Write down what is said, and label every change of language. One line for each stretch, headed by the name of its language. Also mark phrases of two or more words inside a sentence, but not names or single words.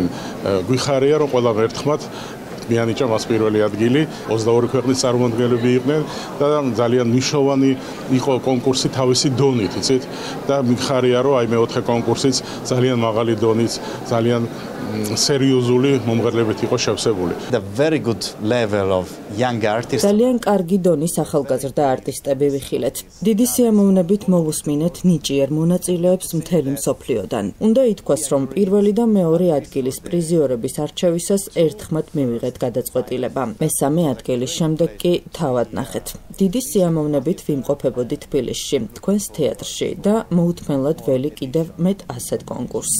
Georgian: გვიხარია რომ ყველა ერთხმად მიანიჭა მას პირველი ადგილი, 22 ქვეყნის წარმომადგენლები იყვნენ და ძალიან მნიშვნელოვანი იყო კონკურსი თავისი დონით, იცით? და მიხარია რომ აი მეოთხე კონკურსიც ძალიან მაღალი დონის, ძალიან სერიოზული მომღერლებით იყო შევსებული.
English: The very good level of young artists.
Georgian: ძალიან კარგი დონის ახალგაზრდა არტისტები ვიხილეთ. დიდი სიამოვნებით მოვუსმინეთ ნიჭიერ მონაწილეებს მთელი მსოფლიოდან. უნდა ითქვას, რომ პირველი და მეორე ადგილის პრიზიორების არჩევისას ერთხმად მივიღეთ გადაწყვეტილება. მესამე ადგილის შემდეგ კი თავად ნახეთ. დიდი სიამოვნებით ვიმყოფებოდი თბილისში, თქვენს თეატრში და მოუთმენლად ველი კიდევ მეტ ასეთ კონკურსს.